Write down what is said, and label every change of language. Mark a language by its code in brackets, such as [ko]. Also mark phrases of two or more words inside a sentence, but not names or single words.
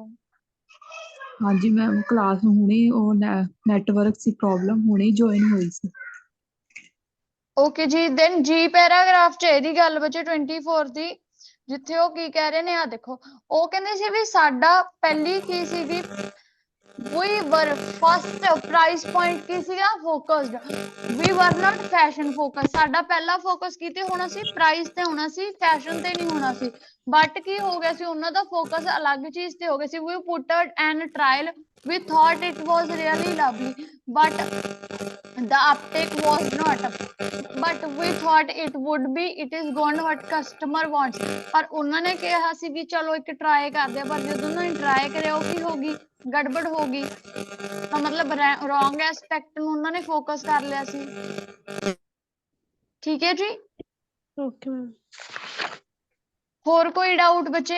[pa] ਹਾਂਜੀ ਮੈਮ, ਕਲਾਸ ਹੁਣੇ ਉਹ ਨੈਟਵਰਕ ਸੀ ਪ੍ਰੋਬਲਮ, ਹੁਣੇ ਜੁਆਇਨ ਹੋਈ ਸੀ। ਓਕੇ ਜੀ। ਦੈਨ ਜੀ ਪੈਰਾਗ੍ਰਾਫ ਚ ਇਹਦੀ ਗੱਲ ਬੱਚੇ 24 ਦੀ, ਜਿੱਥੇ ਉਹ ਕੀ ਕਹਿ ਰਹੇ ਨੇ? ਆ ਦੇਖੋ, ਉਹ ਕਹਿੰਦੇ ਸੀ ਵੀ ਸਾਡਾ ਪਹਿਲੀ ਕੀ ਸੀਗੀ? [en] we were first price point [pa] ਕੀ ਸੀਗਾ? [en] focused। we were not fashion focused। [pa] ਸਾਡਾ ਪਹਿਲਾ ਫੋਕਸ ਕਿਤੇ ਹੋਣਾ ਸੀ? ਪ੍ਰਾਈਸ ਤੇ ਹੋਣਾ ਸੀ, ਫੈਸ਼ਨ ਤੇ ਨਹੀਂ ਹੋਣਾ ਸੀ। ਬਟ ਕੀ ਹੋ ਗਿਆ ਸੀ? ਉਹਨਾਂ ਦਾ ਫੋਕਸ ਅਲੱਗ ਚੀਜ਼ ਤੇ ਹੋ ਗਿਆ ਸੀ। [en] we put an trial, we thought it was really lovely, but the uptake was not, but we thought it would be, it is gone what customer wants। [pa] ਪਰ ਉਹਨਾਂ ਨੇ ਕਿਹਾ ਸੀ ਵੀ ਚਲੋ ਇੱਕ ਟਰਾਈ ਕਰਦੇ ਆ, ਪਰ ਜਦੋਂ ਉਹਨਾਂ ਨੇ ਟਰਾਈ ਕਰਿਆ ਉਹ ਕੀ ਹੋ ਗਈ? ਗੜਬੜ ਹੋ ਗਈ। ਤਾਂ ਮਤਲਬ [en] wrong aspect [pa] ਨੂੰ ਉਹਨਾਂ ਨੇ ਫੋਕਸ ਕਰ ਲਿਆ ਸੀ। ਠੀਕ ਹੈ ਜੀ। [en] okay ma'am. [pa] ਹੋਰ ਕੋਈ ਡਾਊਟ ਬੱਚੇ?